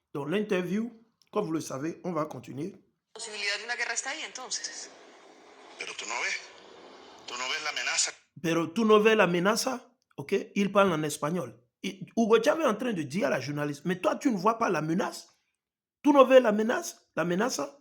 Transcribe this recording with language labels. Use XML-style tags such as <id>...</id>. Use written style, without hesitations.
<fr>Donc l'interview, comme vous le savez, on va continuer.</fr> <es>La posibilidad de una guerra está ahí entonces. Pero tú no ves la amenaza. Pero tú no ves la amenaza, ok?</es> <fr>Il parle en espagnol. Et Hugo Chavez est en train de dire à la journaliste, mais toi, tu ne vois pas la menace? Tu ne ves la menace? La menace?</fr>